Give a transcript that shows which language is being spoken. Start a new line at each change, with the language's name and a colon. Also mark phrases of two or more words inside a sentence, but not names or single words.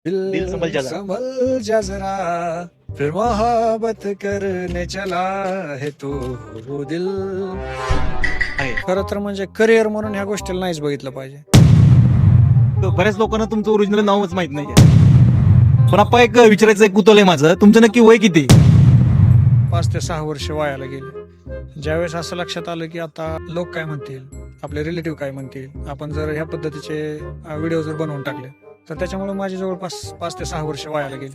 Hindi: दिल संभल जा जरा. संभल जा जरा फिर मोहब्बत करने चला है तू वो दिल.
Marathi: आहे. खरं तर म्हणजे करिअर म्हणून ह्या गोष्टीला नाहीच बघितलं पाहिजे. तर बऱ्याच लोकांना तुमचं ओरिजिनल नावच माहित नाहीये. पण आपण एक विचारायचं एक कुतूहल आहे माझं, तुमचं नक्की वय किती? 5 ते 6 वर्ष वायाला गेले. ज्यावेळेस असं लक्षात आलं की आता लोक काय म्हणतील, आपले रिलेटिव्ह काय म्हणतील, आपण जर ह्या पद्धतीचे व्हिडिओ जर बनवून टाकले तर त्याच्यामुळे माझी जवळपास 5 ते 6 वर्ष वायाला गेली.